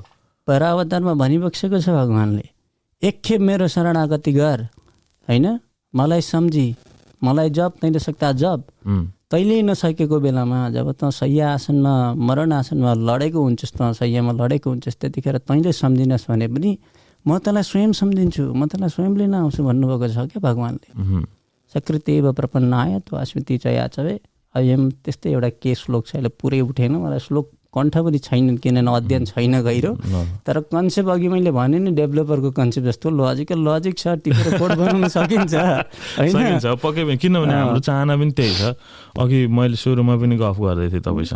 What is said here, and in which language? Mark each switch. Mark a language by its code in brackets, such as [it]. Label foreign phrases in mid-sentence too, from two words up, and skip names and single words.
[ne] परावतारमा भनिबक्सेको छ भगवानले, एकखेप मेरो शरणागति गर होइन, मलाई सम्झी, मलाई जप तैँले सक्दा जप। तैँले नसकेको बेलामा जब तँ शय्या आसनमा मरण आसनमा लडेको हुन्छस्, तँ शय्यामा लडेको हुन्छस्, त्यतिखेर तैँले सम्झिनस् भने पनि म तँलाई स्वयं सम्झिन्छु, म तँलाई स्वयं लिन आउँछु भन्नुभएको छ क्या भगवानले। [sa] सकृतेव प्रपन्नाय त्वास्मिति च याचवे। [ne] अयम त्यस्तै एउटा के श्लोक छ, अहिले पुरै उठेन मलाई, श्लोक कण्ठ पनि छैन किनभने अध्ययन छैन गहिरो। तर कन्सेप्ट अघि मैले भने नि डेभलपरको कन्सेप्ट जस्तो लजिक छ, टिपेर कोड बनाउन सकिन्छ होइन पक्कै पनि। किनभने हाम्रो चाहना पनि त्यही छ। अघि मैले सुरुमा पनि गफ गर्दै थिएँ तपाईँसँग।